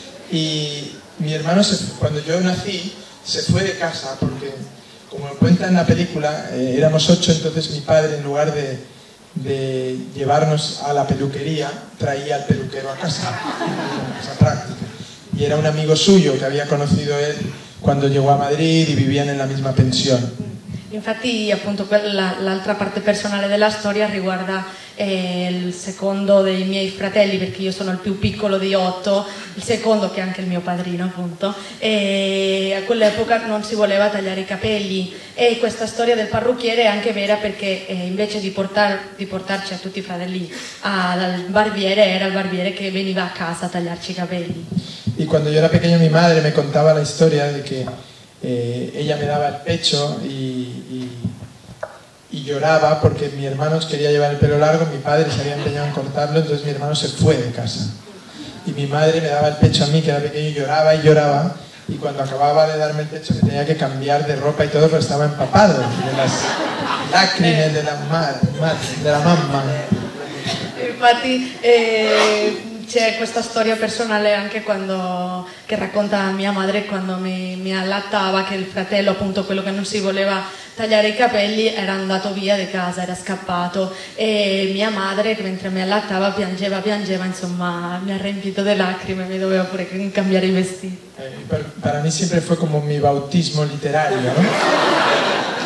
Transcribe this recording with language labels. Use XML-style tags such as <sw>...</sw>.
<es>Y mi hermano, cuando yo nací, se fue de casa porque, como lo cuenta en la película, éramos 8, entonces mi padre, en lugar de llevarnos a la peluquería, traía al peluquero a casa, esa práctica. Y era un amigo suyo que había conocido él quando llegò a Madrid e vivían nella misma pensione.</es> <it>Infatti appunto l'altra parte personale della storia riguarda il secondo dei miei fratelli, perché io sono il più piccolo di 8, il secondo che è anche il mio padrino appunto, e a quell'epoca non si voleva tagliare i capelli, e questa storia del parrucchiere è anche vera perché invece di portarci a tutti i fratelli dal barbiere, era il barbiere che veniva a casa a tagliarci i capelli.</it> <es>Y cuando yo era pequeño mi madre me contaba la historia de que ella me daba el pecho y lloraba porque mi hermano quería llevar el pelo largo, mi padre se había empeñado en cortarlo, entonces mi hermano se fue de casa. Y mi madre me daba el pecho a mí, que era pequeño, y lloraba y lloraba, y cuando acababa de darme el pecho me tenía que cambiar de ropa y todo, pero estaba empapado de las lágrimas de la mamma.</es> <it>Infatti c'è questa storia personale anche che racconta mia madre quando mi allattava, che il fratello, appunto quello che non si voleva tagliare i capelli, era andato via di casa, era scappato, e mia madre mentre mi allattava piangeva, insomma mi ha riempito di lacrime, mi doveva pure cambiare i vestiti.</it> <es>Para mí siempre fue como mi bautismo literario, ¿no?</es>